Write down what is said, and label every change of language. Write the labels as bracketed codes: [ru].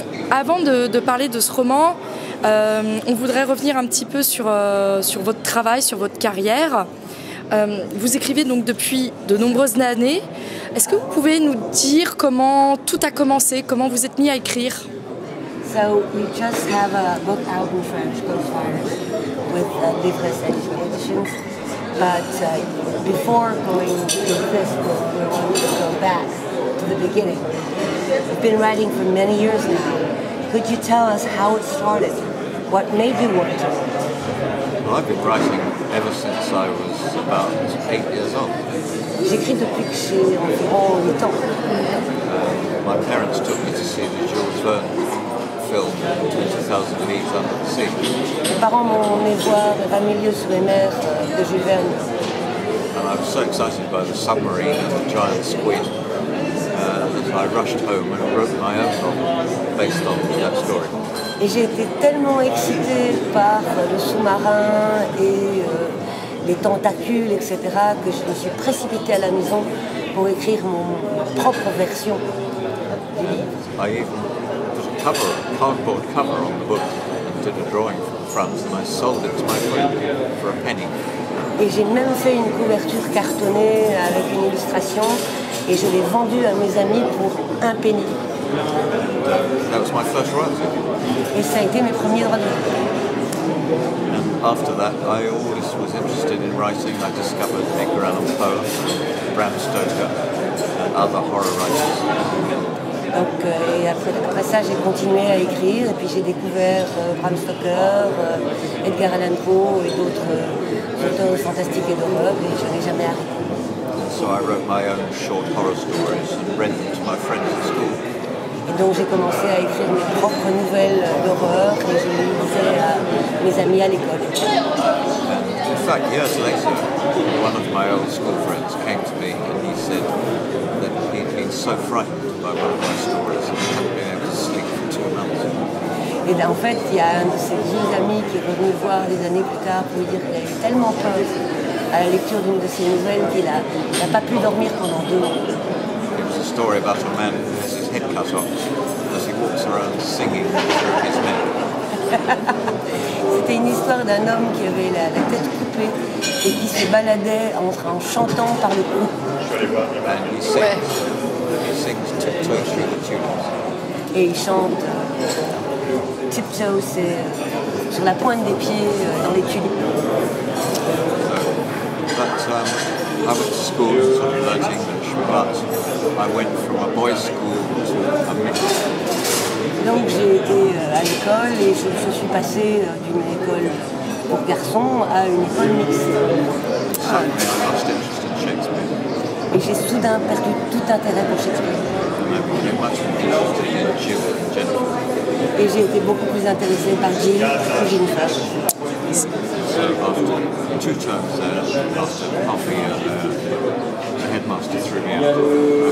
[fr] Avant de parler de ce roman, on voudrait revenir un petit peu sur votre travail, sur votre carrière. Vous écrivez donc depuis de nombreuses années. Est-ce que vous pouvez nous dire comment tout a commencé, comment vous êtes mis à écrire? [en] So we just have a book out in French, Ghost Virus, with Libresse Editions. But before going to this book, we want to go back to the beginning. You've been writing for many years now. Could you tell us how it started? What made you want to? Well, I've been writing ever since I was about 8 years old. [fr] J'écris depuis que j'ai environ 8 ans. [en] My parents took me to see the Jules Verne film, 20,000 Leagues Under the Sea. [fr] Mes parents m'ont emmené voir 20 000 lieues sous les mers de Jules Verne. [en] And I was so excited by the submarine and the giant squid that I rushed home and wrote my own novel based on that story. [fr] Et j'ai été tellement excitée par le sous-marin et les tentacules, etc., que je me suis précipitée à la maison pour écrire ma propre version du livre. [en] I even put a cardboard cover on the book and did a drawing from the front, and I sold it to my friend for a penny. [fr] Et j'ai même fait une couverture cartonnée avec une illustration et je l'ai vendue à mes amis pour un penny. [en] That was my first royalty. [fr] Et ça a été mes premiers droits d'auteur. [en] And after that, I always was interested in writing. I discovered Edgar Allan Poe, Bram Stoker, and other horror writers. [fr] Donc, et après ça, j'ai continué à écrire et puis j'ai découvert Bram Stoker, Edgar Allan Poe et d'autres auteurs fantastiques et d'horreur et je n'ai jamais arrêté. [en] So I wrote my own short horror stories and read them to my friends at school. [fr] Et donc j'ai commencé à écrire mes propres nouvelles d'horreur et je les lisais à mes amis à l'école. [en] In fact, years later, one of my old school friends came to me and he said that he'd been so frightened by one of my stories and he hadn't been able to sleep for 2 months. [fr] Et en fait, il y a un de ses vieux amis qui est revenu me voir des années plus tard pour lui dire qu'il avait tellement peur à la lecture d'une de ses nouvelles qu'il n'a pas pu dormir pendant 2 mois. [en] It was a story about a man who has his head cut off as he walks around singing through his neck. [fr] C'était une histoire d'un homme qui avait la tête coupée et qui se baladait en chantant par le cou. [en] And he sings Tiptoe Through the Tulips. [fr] Et il chante Tiptoe, c'est sur la pointe des pieds dans les tulipes. [en] I went to school and sort of learnt English, but I went from a boys' school to a mixed school. [fr] Donc j'ai été à l'école et je suis passée d'une école pour garçons à une école mixte. [en] Suddenly I lost interest in Shakespeare. [fr] Et j'ai soudain perdu tout intérêt pour Shakespeare. [en] I became much more interested in Jill and Jennifer. [fr] Et j'ai été beaucoup plus intéressée par Jill que Jennifer. [en] So after 2 terms there, after half a year there, the headmaster threw me out.